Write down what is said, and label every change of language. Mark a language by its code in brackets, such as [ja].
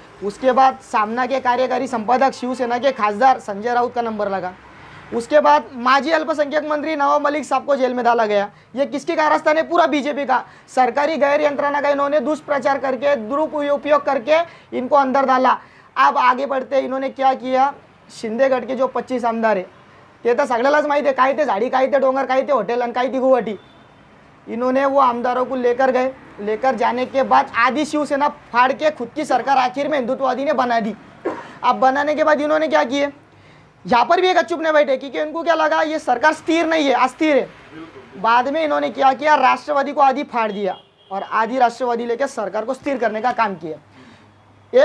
[hi] उसके बाद सामना के कार्यकारी संपादक शिवसेना के खासदार संजय राउत का नंबर लगा। उसके बाद माजी अल्पसंख्यक मंत्री नवाब मलिक साहब को जेल में डाला गया। ये किसकी कारस्तान है, पूरा बीजेपी का। सरकारी गैर यंत्रणा का इन्होंने दुष्प्रचार करके, दुरुपयोग करके इनको अंदर डाला। अब आगे बढ़ते इन्होंने क्या किया, शिंदेगड के जो 25 आमदार है, [mr] ते तर सगळ्यालाच माहिती आहे, काय ते झाडी, काय ते डोंगर, काय ते हॉटेल आणि काय ती गुवाहाटी। [hi] इन्होंने वो आमदारों को लेकर गए। लेकर जाने के बाद आधी शिवसेना फाड़ के खुद की सरकार आखिर में हिंदुत्ववादी ने बना दी। अब बनाने के बाद इन्होंने क्या किए, यहाँ पर भी एक चुप ने बैठे, क्योंकि इनको क्या लगा ये सरकार स्थिर नहीं है, अस्थिर है। बाद में इन्होंने क्या किया, राष्ट्रवादी को आधी फाड़ दिया और आधी राष्ट्रवादी लेकर सरकार को स्थिर करने का काम किया।